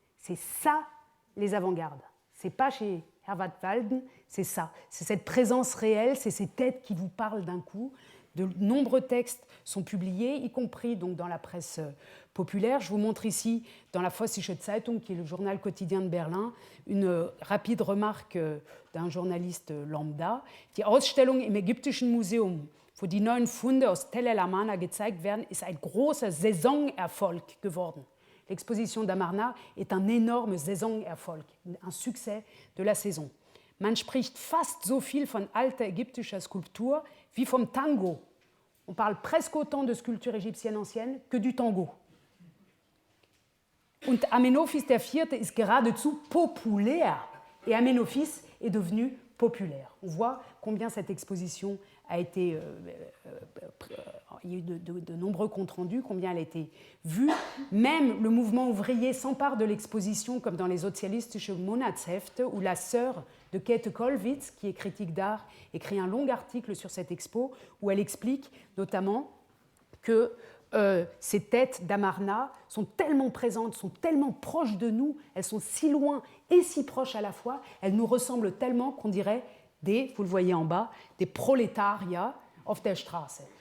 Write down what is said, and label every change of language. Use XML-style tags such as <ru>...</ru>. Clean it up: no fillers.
<fr>C'est ça les avant-gardes. C'est pas chez Herwart Walden, c'est ça. C'est cette présence réelle, c'est ces têtes qui vous parlent d'un coup. De nombreux textes sont publiés, y compris donc, dans la presse populaire. Je vous montre ici, dans la Vossische Zeitung, qui est le journal quotidien de Berlin, une rapide remarque d'un journaliste lambda.</fr> <de>Die Ausstellung im Ägyptischen Museum, wo die neuen Funde aus Tell el-Amarna gezeigt werden, ist ein großer Saisonerfolg geworden.</de> <fr>L'exposition d'Amarna est un énorme Saisonerfolg, un succès de la saison.</fr> <de>Man spricht fast so viel von alter ägyptischer Skulptur wie vom Tango.</de> <fr>On parle presque autant de sculpture égyptienne ancienne que du tango.</fr> <de>Und Amenophis IV ist geradezu populär.</de> <fr>Et Amenophis est devenu populaire. On voit combien cette exposition a été... il y a eu de nombreux comptes rendus, combien elle a été vue. Même le mouvement ouvrier s'empare de l'exposition, comme dans les Sozialistische Monatshefte, où la sœur de Käthe Kollwitz, qui est critique d'art, écrit un long article sur cette expo, où elle explique notamment que ces têtes d'Amarna sont tellement présentes, sont tellement proches de nous, elles sont si loin et si proches à la fois, elles nous ressemblent tellement qu'on dirait vous le voyez en bas, des prolétariats</fr> <de>auf der Straße.</de>